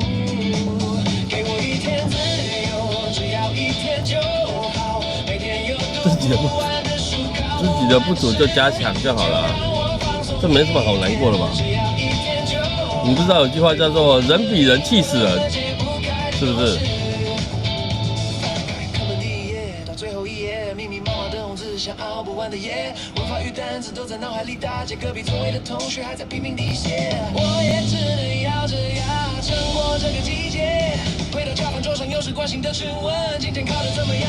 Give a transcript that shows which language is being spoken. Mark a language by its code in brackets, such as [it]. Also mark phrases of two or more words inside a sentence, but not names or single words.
[zh] 給我一天自由，只要一天就好。每天有自己的不足就加強就好了，這沒什麼好難過的吧？你不知道有句話叫做“人比人氣死人”。是不是？課本第一頁到最後一頁，密密麻麻的紅字像熬不完的夜，文法與單詞都在腦海裡打結，隔壁座位的同學還在拼命地寫，我也只能咬着牙撐過這個季節。回到教堂桌上又是關心的質問，今天考得怎麼樣？